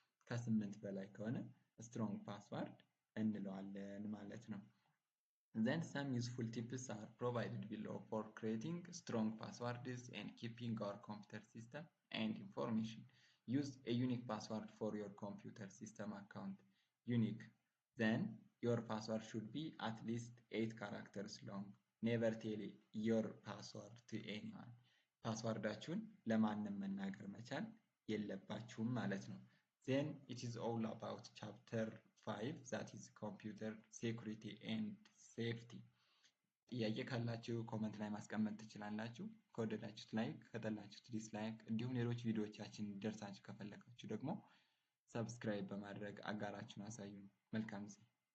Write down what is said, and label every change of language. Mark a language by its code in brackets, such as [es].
[am] ከ8 በላይ ከሆነ ስትሮንግ ፓስወርድ እንለዋለን ማለት ነው። [en] Then some useful tips are provided below for creating strong passwords and keeping our computer system and information. Use a unique password for your computer system account. Unique. Then your password should be at least 8 characters long. Never tell your password to anyone. [am] ፓስዋርዳችሁን ለማንም መናገር መቻል የለባችሁም ማለት ነው። [en] ዜን ኢት ኢዝ ኦል አባውት ቻፕተር 5 ዛት ኢዝ ኮምፒውተር ሴኩሪቲ ኤንድ ሴፍቲ። [am] ጥያቄ ካላችሁ ኮመንት ላይ ማስቀመጥ ትችላላችሁ። ከወደዳችሁት ላይክ፣ ከጠላችሁት ዲስላይክ፣ እንዲሁም ሌሎች ቪዲዮዎቻችን እንዲደርሳችሁ ከፈለጋችሁ ደግሞ ሰብስክራይብ በማድረግ አጋራችሁን አሳዩን። መልካም ጊዜ